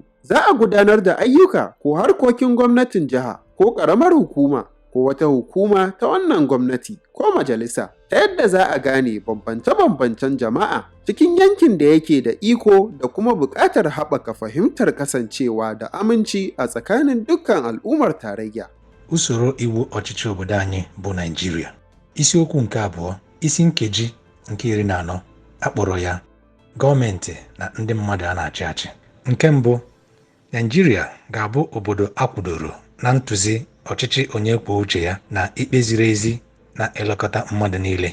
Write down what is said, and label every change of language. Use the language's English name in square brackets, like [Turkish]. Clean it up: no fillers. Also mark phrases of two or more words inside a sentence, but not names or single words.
[Hausa] Za a gudanar da ayyuka ko harkokin gwamnatin jiha ko ƙaramar hukuma ko wata hukuma ta wannan gwamnati ko majalisa ta yadda za a gane bambance-bambancen jama'a cikin yankin da yake da iko da kuma buƙatar haɓaka fahimtar kasancewa da aminci a tsakanin dukkan al'ummar tarayya. [Igbo] Usoro iwu ọchịchị obodo anyị bụ Nigeria. Isiokwu nke 2, isi nkeji nke 14, akpọrọ ya gọọmenti na ndị mmadụ a na-achị achị. Nke mbụ, Nigeria ga-abụ obodo akwụdoro na ntụzi ọchịchị onye kwuo uche ya na ikpe ziri ezi na elekọta mmadụ niile.